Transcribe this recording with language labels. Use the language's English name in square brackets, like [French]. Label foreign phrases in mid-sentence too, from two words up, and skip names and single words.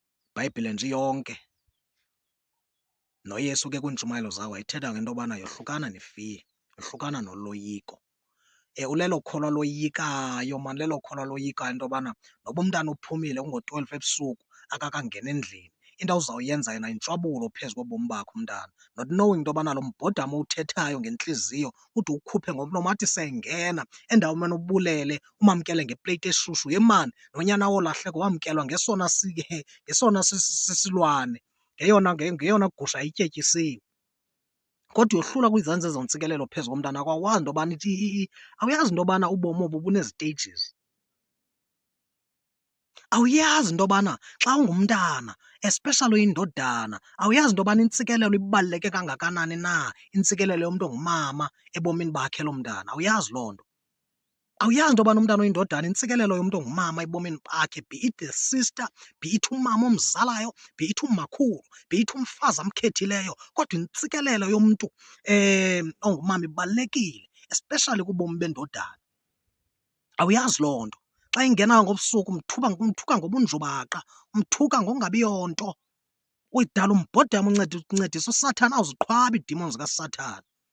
[Xhosa] iBhayibhile nje yonke noYesu ke kwiintshumayelo zawo wayethetha ngento yobana yohlukana ne-fear, yohlukana noloyiko. Ulelo kholwa loyikayo maan, lelo kholwa loyikayo into yobana noba umntana uphumile kungo-12 ebusuku akakangeni endlini, into awuzawuyenza yena yintshwabulo phezu kobomi bakho umntana. [English] Not knowing [Xhosa] into yobana lo mbhodama owuthethayo ngentliziyo ude uwukhuphe ngomlomo athi sengena endaweni umane ubulele umamkele ngepleyiti eshushu. Yhe maan, nonyana wolahleko wamkelwa ngesona sisilwane, ngeyona gusha ityetyisiwe. Kodwa yohlula kwizanzi ezo ntsikelelo phezu komntana akwawazi into yobana awuyazi into yobana ubomi obu bunezi-stages. Awuyazi into yobana xa ungumntana especially uyindodana, awuyazi into yobana intsikelelo ibaluleke kangakanani na, intsikelelo yomntu ongumama ebomini bakhe lo mntana, awuyazi loo nto. Awuyazi into yobana umntana oyindodana intsikelelo yomntu ongumama ebomini bakhe, [English] be it the sister, be it [Xhosa] umama omzalayo, [English] be it [Xhosa] umakhulu, [English] be it [Xhosa] umfazi amkhethileyo, kodwa intsikelelo yomntu ongumama ibalulekile especially kubomi bendodana. Awuyazi loo nto. Xa ingenayo ngobusuku umthuka ngobunjubaqa, umthuka ngokungabiyonto. Uyidala umbhodama uncedisa uSathane awuziqhwabi ii-demons zikaSathane.